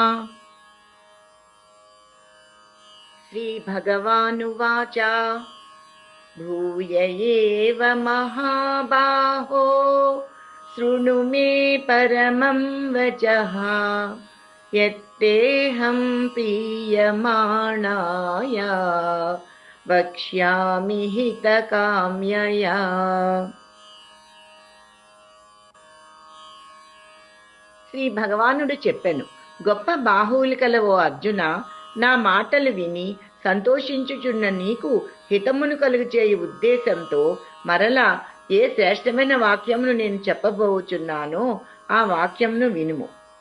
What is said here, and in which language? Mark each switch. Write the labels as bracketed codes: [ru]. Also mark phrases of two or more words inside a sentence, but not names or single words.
[sa] श्रीभगवानुवाच भूय एव महाबाहो शृणु मे परमं वचः यत्तेऽहं प्रीयमाणाय वक्ष्यामि हितकाम्यया। [te] శ్రీ భగవానుడు చెప్పెను, గొప్ప బాహువులు కల ఓ అర్జున, నా మాటలు విని సంతోషించుచున్న నీకు హితమును కలుగచేయు ఉద్దేశంతో మరలా ఏ శ్రేష్టమైన వాక్యమును నేను చెప్పబోచున్నానో ఆ వాక్యమును వినుము.